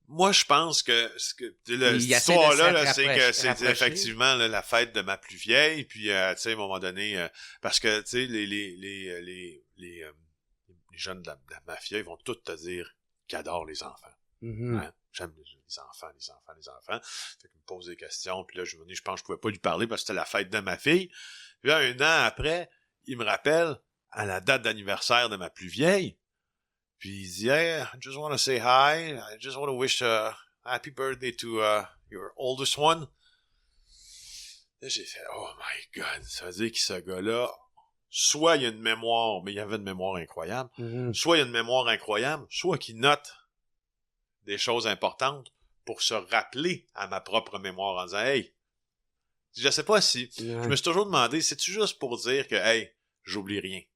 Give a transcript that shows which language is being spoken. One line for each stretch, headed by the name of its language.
French: Moi, je pense que cette histoire-là, là, c'est que c'est effectivement là, la fête de ma plus vieille, puis tu sais, à un moment donné, parce que tu sais, les jeunes de la mafia, ils vont tous te dire qu'ils adorent les enfants. Mm-hmm. Hein? J'aime les enfants. Fait qu'ils me posent des questions, puis là, je pense que je pouvais pas lui parler parce que c'était la fête de ma fille. Puis là, un an après, il me rappelle à la date d'anniversaire de ma plus vieille. Puis il dit,
English: hey, I just want to say hi. I just want to wish a happy birthday to your oldest one.
French: Là, j'ai fait,
English: oh my God.
French: Ça veut dire que ce gars-là, soit il a une mémoire, mais il avait une mémoire incroyable. Mm-hmm. Soit il a une mémoire incroyable, soit qu'il note des choses importantes pour se rappeler à ma propre mémoire en disant, hey, je sais pas si, je me suis toujours demandé, c'est-tu juste pour dire que, hey, j'oublie rien?